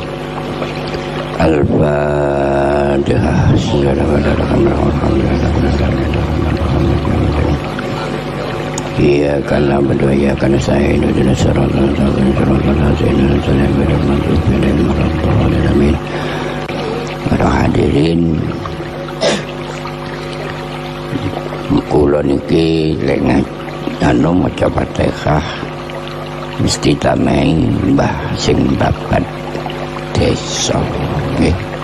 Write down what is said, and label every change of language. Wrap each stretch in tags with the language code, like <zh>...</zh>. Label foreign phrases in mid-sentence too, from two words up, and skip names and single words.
<ar>الفاتحة. إياك نعبد وإياك نستعين اهدنا الصراط المستقيم صراط الذين أنعمت عليهم غير المغضوب عليهم آمين.</ar> <jv>Para hadirin, kula niki lek anu maca Fatihah mesti tamai mbah sing babat desa nggih.</jv>